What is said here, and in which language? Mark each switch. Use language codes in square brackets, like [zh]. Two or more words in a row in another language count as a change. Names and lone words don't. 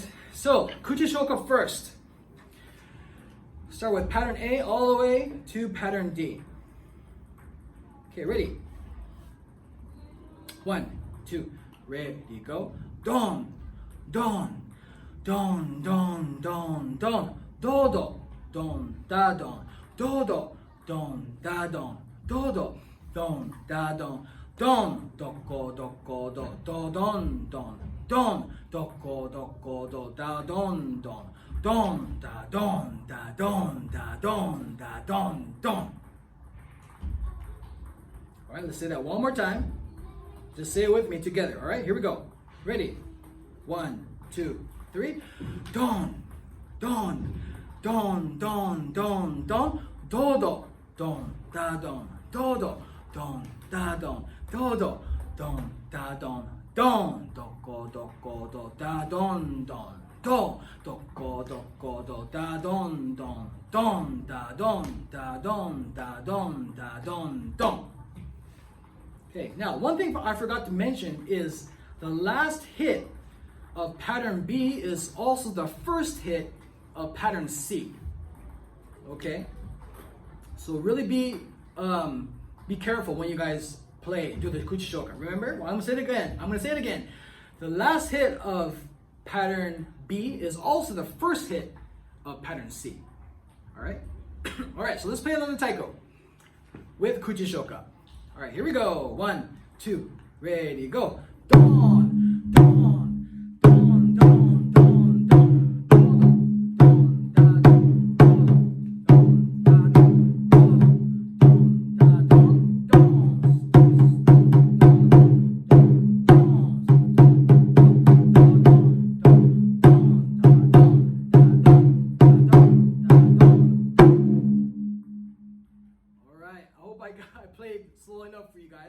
[en] So, Kuchi-shoka first. Start with pattern A all the way to pattern D. Okay, ready? 1, 2, ready, go. Don, don, don, don, don, don, do, do, don, da, don, do, do, don, da, don, do, do, don, da, don, don, do, ko, do, ko, do, do, don, don, don, do, ko, do, ko, do, da, don, don, don, da, don, da, don, da, don, da, don, don. All right, let's say that one more time. Just say it with me together. All right, here we go. Ready? 1, 2, 3. Don, don, don, don, don, don, do, do, don, da, don, do, do, don, da, don, do, do, don, da, don, don, do, ko, do, da, don, don, do, ko, do, da, don, don, don, da, don, da, don, da, don, da, don, don. Okay, now one thing I forgot to mention is the last hit of pattern B is also the first hit of pattern C. Okay, so really be careful when you guys do the Kuchi-shoka. Remember, well, I'm gonna say it again. The last hit of pattern B is also the first hit of pattern C. All right, all right. So let's play another taiko with Kuchi-shoka. All right, here we go. 1, 2, ready, go. Don, don, don, don, don, don, don, da, don, don, da, don, don, da, don, All right, I hope I played slow enough for you guys.